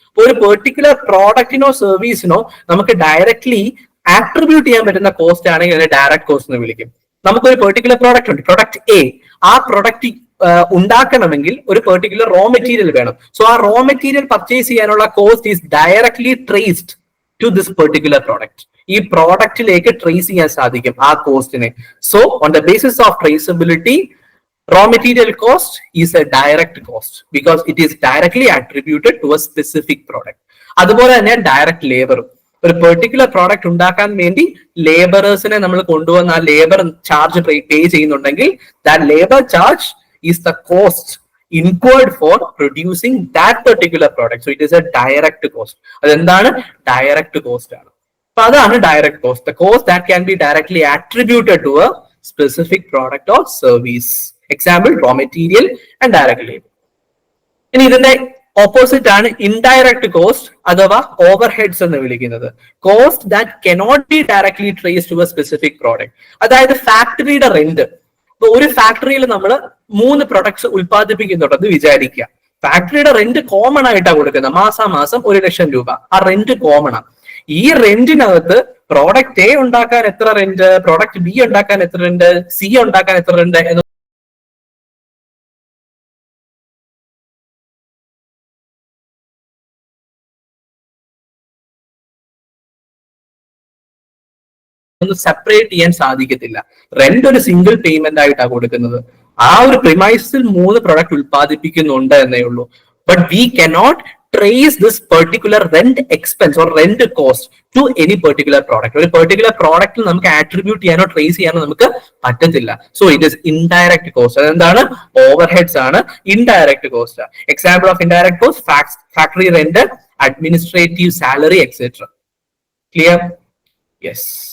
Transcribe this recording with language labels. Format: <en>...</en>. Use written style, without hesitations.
<ml>ഒരു പെർട്ടിക്കുലർ പ്രോഡക്റ്റിനോ സർവീസിനോ നമുക്ക് directly attribute ചെയ്യാൻ പറ്റുന്ന കോസ്റ്റ് ആണെങ്കിൽ അതിനെ ഡയറക്റ്റ് കോസ്റ്റ് എന്ന് വിളിക്കും. നമുക്കൊരു പെർട്ടിക്കുലർ പ്രോഡക്റ്റ് ഉണ്ട്, പ്രൊഡക്റ്റ് എ. ആ പ്രൊഡക്റ്റ് ഉണ്ടാക്കണമെങ്കിൽ ഒരു പെർട്ടിക്കുലർ റോ മെറ്റീരിയൽ വേണം.</ml> <en>So ആ raw material purchase ചെയ്യാനുള്ള cost is directly traced to this particular product.</en> <ml>ഈ പ്രോഡക്റ്റിലേക്ക് ട്രേസ് ചെയ്യാൻ സാധിക്കും ആ കോസ്റ്റിനെ.</ml> <en>So on the basis of traceability, raw material cost is a direct cost because it is directly attributed to a specific product.</en> <ml>അതുപോലെ തന്നെ direct labour. ഒരു particular product ഉണ്ടാക്കാൻ വേണ്ടി ലേബറേഴ്സിനെ നമ്മൾ കൊണ്ടുവന്ന് ആ ലേബർ ചാർജ് പേ ചെയ്യുന്നുണ്ടെങ്കിൽ</ml> <en>That labour charge is the cost incurred for producing that particular product. So it is a direct cost.</en> <ml>അതെന്താണ്? ഡയറക്റ്റ് കോസ്റ്റ് ആണ്. അപ്പൊ അതാണ് direct cost.</ml> <en>The cost that can be directly attributed to a specific product or service. Example, raw material and direct labor.</en> <ml>ഇനി ഇതിന്റെ opposite ആണ് indirect cost അഥവാ over heads എന്ന് വിളിക്കുന്നത്.</ml> <en>Cost that cannot be directly trace to a specific product.</en> <ml>അതായത് ഫാക്ടറിയുടെ rent. ഇപ്പൊ ഒരു ഫാക്ടറിയിൽ നമ്മൾ 3 പ്രൊഡക്ട്സ് ഉത്പാദിപ്പിക്കുന്നുണ്ടെന്ന് വിചാരിക്കുക. ഫാക്ടറിയുടെ റെന്റ് കോമൺ ആയിട്ടാണ് കൊടുക്കുന്നത്. മാസാമാസം 1 ലക്ഷം രൂപ. ആ റെന്റ് കോമൺ ആണ്. ഈ റെന്റിനകത്ത് പ്രോഡക്റ്റ് എ ഉണ്ടാക്കാൻ എത്ര റെന്റ്, പ്രോഡക്റ്റ് ബി ഉണ്ടാക്കാൻ എത്ര റെന്റ്, സി ഉണ്ടാക്കാൻ എത്ര റെന്റ് എന്ന് സെപ്പറേറ്റ് ചെയ്യാൻ സാധിക്കത്തില്ല. റെന്റ് ഒരു സിംഗിൾ പേയ്മെന്റ് ആയിട്ടാണ് കൊടുക്കുന്നത്. ആ ഒരു പ്രിമൈസിൽ 3 പ്രൊഡക്റ്റ് ഉത്പാദിപ്പിക്കുന്നുണ്ട് എന്നേ ഉള്ളൂ.</ml> <en>But we cannot trace this particular rent expense or rent cost to any particular product.</en> <ml>ഒരു പെർട്ടിക്കുലർ പ്രോഡക്റ്റിൽ നമുക്ക് ആട്രിബ്യൂട്ട് ചെയ്യാനോ ട്രേസ് ചെയ്യാനോ നമുക്ക് പറ്റത്തില്ല.</ml> <en>So it is indirect cost.</en> <ml>അതെന്താണ്?</ml> <en>Overheads ആണ് indirect cost. Example of indirect cost, factory rent, administrative salary etcetera. Clear? Yes.</en>